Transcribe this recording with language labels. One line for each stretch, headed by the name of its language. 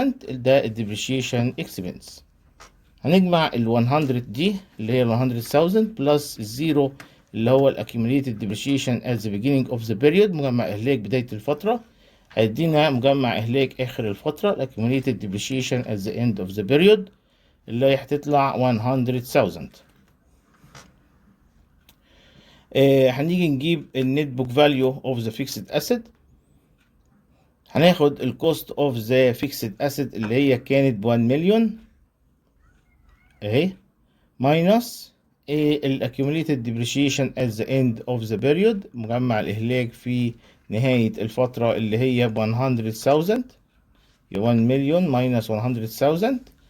Arabic: ده ال depreciation expense. هنجمع ال 100 دي اللي هي ال 100,000 بلس الزيرو اللي هو ال
English: accumulated depreciation at the beginning of the period،
Arabic: مجمع إهلاك بداية الفترة، هيدينا مجمع إهلاك آخر الفترة ال
English: accumulated depreciation at the end of the period
Arabic: اللي هي هتطلع 100,000. هنيجي نجيب
English: ال net book value of the fixed asset.
Arabic: هناخد ال
English: cost of the fixed asset
Arabic: اللي هي كانت ب 1 مليون اهي minus ال
English: accumulated depreciation at the end of the period،
Arabic: مجمع الإهلاك في نهاية الفترة اللي هي ب 100,000، 1 مليون minus 100,000.